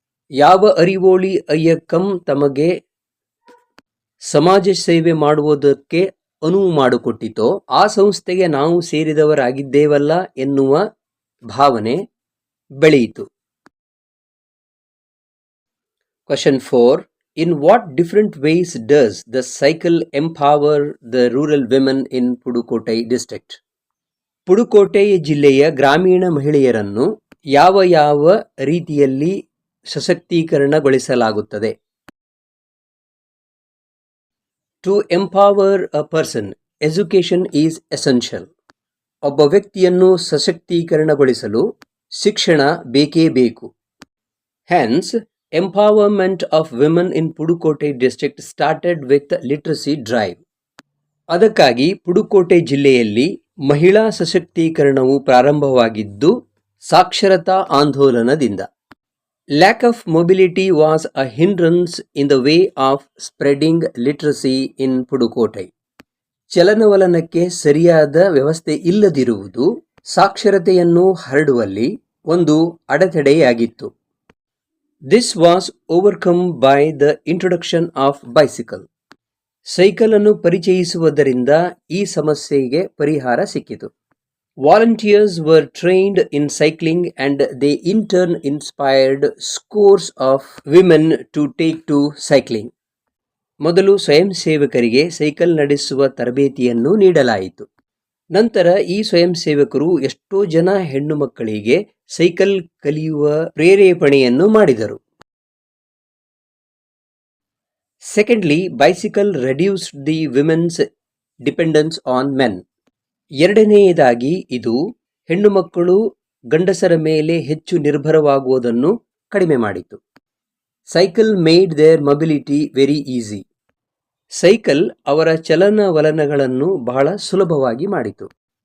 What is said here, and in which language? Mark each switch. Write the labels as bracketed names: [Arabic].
[Kannada] ಯಾವ ಅರಿವೋಳಿ ಅಯ್ಯಕ್ಕಂ ತಮಗೆ ಸಮಾಜ ಸೇವೆ ಮಾಡುವುದಕ್ಕೆ ಅನುವು ಮಾಡಿಕೊಟ್ಟಿತೋ ಆ ಸಂಸ್ಥೆಗೆ ನಾವು ಸೇರಿದವರಾಗಿದ್ದೇವಲ್ಲ ಎನ್ನುವ ಭಾವನೆ ಬೆಳೆಯಿತು. [English] Question 4. In what different ways does the cycle empower the rural women in Pudukkottai district? [Kannada] ಪುಡುಕೋಟೈ ಜಿಲ್ಲೆಯ ಗ್ರಾಮೀಣ ಮಹಿಳೆಯರನ್ನು ಯಾವ ಯಾವ ರೀತಿಯಲ್ಲಿ ಸಶಕ್ತೀಕರಣಗೊಳಿಸಲಾಗುತ್ತದೆ? [English] To empower a person, education is essential. [Kannada] ಒಬ್ಬ ವ್ಯಕ್ತಿಯನ್ನು ಸಶಕ್ತೀಕರಣಗೊಳಿಸಲು ಶಿಕ್ಷಣ ಬೇಕೇ ಬೇಕು. [English] Hence, empowerment of women in Pudukkottai district started with literacy drive. [Kannada] ಅದಕ್ಕಾಗಿ ಪುಡುಕೋಟೆ ಜಿಲ್ಲೆಯಲ್ಲಿ ಮಹಿಳಾ ಸಶಕ್ತೀಕರಣವು ಪ್ರಾರಂಭವಾಗಿದ್ದು ಸಾಕ್ಷರತಾ ಆಂದೋಲನದಿಂದ. [English] Lack of mobility was a hindrance in the way of spreading literacy in Pudukkottai. [Kannada] ಚಲನವಲನಕ್ಕೆ ಸರಿಯಾದ ವ್ಯವಸ್ಥೆ ಇಲ್ಲದಿರುವುದು ಸಾಕ್ಷರತೆಯನ್ನು ಹರಡುವಲ್ಲಿ ಒಂದು ಅಡೆತಡೆಯಾಗಿತ್ತು. [English] This was overcome by the introduction of bicycle. [Kannada] Cycle ಅನ್ನು ಪರಿಚಯಿಸುವುದರಿಂದ ಈ ಸಮಸ್ಯೆಗೆ ಪರಿಹಾರ ಸಿಕ್ಕಿತು. [English] Volunteers were trained in cycling and they in turn inspired scores of women to take to cycling. [Kannada] ಮೊದಲು ಸ್ವಯಂ ಸೇವಕರಿಗೆ ಸೈಕಲ್ ನಡೆಸುವ ತರಬೇತಿಯನ್ನು ನೀಡಲಾಯಿತು. ನಂತರ ಈ ಸ್ವಯಂ ಸೇವಕರು ಎಷ್ಟೋ ಜನ ಹೆಣ್ಣು ಮಕ್ಕಳಿಗೆ ಸೈಕಲ್ ಕಲಿಯುವ ಪ್ರೇರೇಪಣೆಯನ್ನು ಮಾಡಿದರು. [English] Secondly, bicycle reduced the women's dependence on men. [Kannada] ಎರಡನೆಯದಾಗಿ ಇದು ಹೆಣ್ಣು ಮಕ್ಕಳು ಗಂಡಸರ ಮೇಲೆ ಹೆಚ್ಚು ನಿರ್ಭರವಾಗುವುದನ್ನು ಕಡಿಮೆ ಮಾಡಿತು. [English] Cycle made their mobility very easy. [Kannada] Cycle ಅವರ ಚಲನವಲನಗಳನ್ನು ಬಹಳ ಸುಲಭವಾಗಿ ಮಾಡಿತು.